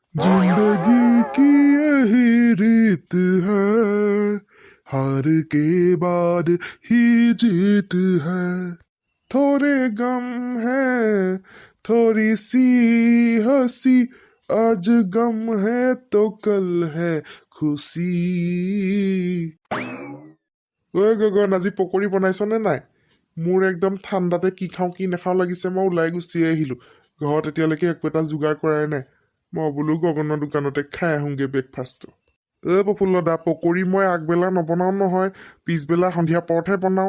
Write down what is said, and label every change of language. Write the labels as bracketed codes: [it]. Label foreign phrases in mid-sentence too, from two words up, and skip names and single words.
[hi] जिंदगी की यही रीत है, हार के बाद ही जीत है, थोड़े गम है थोड़ी सी हंसी, आज गम है तो कल है खुशी। [as] ঐ গগন, আজি পকৰি বনাইছনে নাই? মোৰ একদম ঠাণ্ডাতে কি খাওঁ কি নাখাওঁ লাগিছে, মই ওলাই গুচি আহিলো। ঘৰত এতিয়ালৈকে একো এটা যোগাৰ কৰাই নাই। মই বোলো গগনৰ দোকানতে খাই আহোঁগে ব্ৰেকফাষ্টটো। প্ৰফুল্ল দা, পকৰি মই আগবেলা নবনাওঁ নহয়, পিছবেলা সন্ধিয়া পৰতহে বনাওঁ।